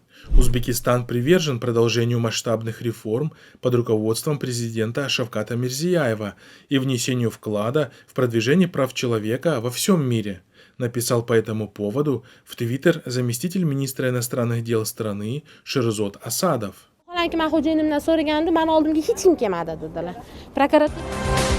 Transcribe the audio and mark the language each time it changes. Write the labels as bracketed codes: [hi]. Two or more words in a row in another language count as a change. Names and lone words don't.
[ru] Узбекистан привержен продолжению масштабных реформ под руководством президента Шавката Мирзияева и внесению вклада в продвижение прав человека во всем мире, написал по этому поводу в Твиттер заместитель министра иностранных дел страны Шерзот Асадов. [uz] Vaholanki men xo'jayinimdan so'ragandim, meni oldimga hech kim kelmadi dedilar. Prokuratura